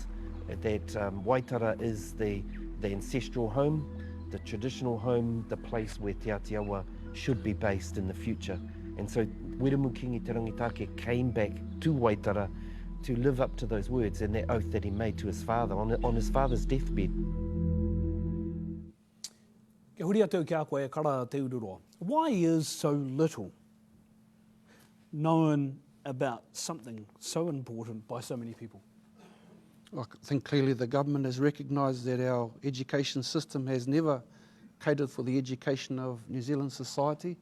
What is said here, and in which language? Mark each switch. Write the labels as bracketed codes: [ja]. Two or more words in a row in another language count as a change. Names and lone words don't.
[en] That Waitara is the ancestral home, the traditional home, the place where Te Atiawa should be based in the future. And so Wirumukingi Te Rangitake came back to Waitara to live up to those words and that oath that he made to his father on his father's deathbed. [mi] Kia huri atu kia koe e kara te ururoa. [en] Why is so little known about something so important by so many people? I think clearly the government has recognised that our education system has never catered for the education of New Zealand society.